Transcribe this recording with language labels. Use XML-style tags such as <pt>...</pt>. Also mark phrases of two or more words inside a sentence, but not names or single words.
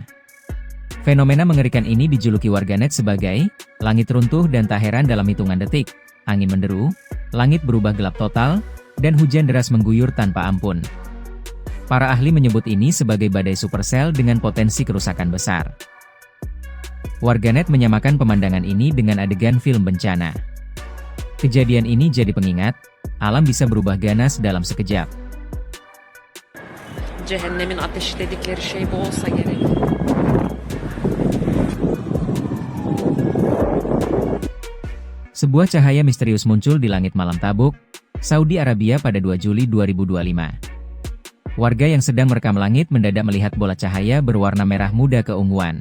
<id>Fenomena mengerikan ini dijuluki warganet sebagai langit runtuh dan tak heran dalam hitungan detik, angin menderu, langit berubah gelap total, dan hujan deras mengguyur tanpa ampun. Para ahli menyebut ini sebagai badai supersel dengan potensi kerusakan besar. Warganet menyamakan pemandangan ini dengan adegan film bencana. Kejadian ini jadi pengingat, alam bisa berubah ganas dalam sekejap.</id> <tr>Cehennemin ateşi dedikleri şey bu olsa gerek.</tr> <id>Sebuah cahaya misterius muncul di langit malam Tabuk, Saudi Arabia pada 2 Juli 2025. Warga yang sedang merekam langit mendadak melihat bola cahaya berwarna merah muda keunguan.</id>